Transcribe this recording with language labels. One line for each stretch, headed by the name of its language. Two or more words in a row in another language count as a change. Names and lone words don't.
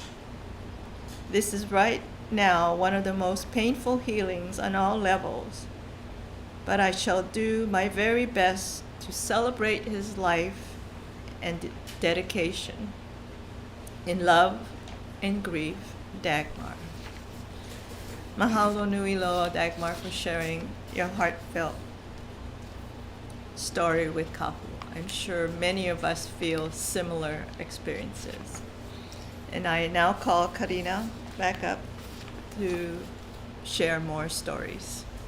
English: This is right now one of the most painful healings on all levels, but I shall do my very best to celebrate his life and dedication. In love and grief, Dagmar.
Hawaiian: Mahalo nui loa, Dagmar,
English: for sharing your heartfelt story with Kahu. I'm sure many of us feel similar experiences. And I now call Karina back up to share more stories.